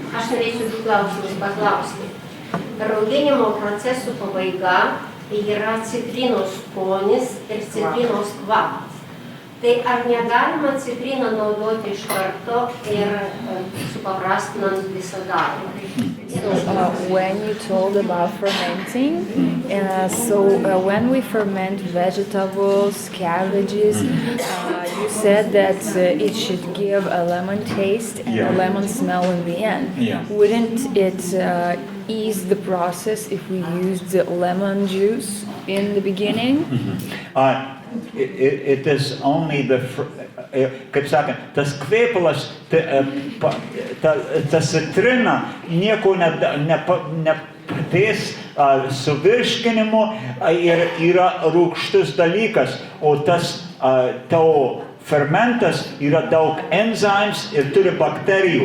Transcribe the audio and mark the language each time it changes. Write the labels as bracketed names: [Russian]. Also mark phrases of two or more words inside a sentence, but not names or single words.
[Lithuanian] Aš norėčiau du klausimus paklausti. Rauginimo procesų pabaiga yra citrinos skonis ir citrinos kvapas. Tai ar negalima citriną naudoti iš karto ir supaprastinant visą darbą? [English] So when you told about fermenting, when we ferment vegetables, cabbages, you said that it should give a lemon taste and a lemon smell in the end. Yeah. Wouldn't it ease the process if we used the lemon juice in the beginning? It is only [Lithuanian] kaip sakant, tas kvēpalas, ta citrina nieko nepadės su virškinimu ir yra rūgštus dalykas, o tas tavo fermentas yra daug enzyms ir turi bakterijų.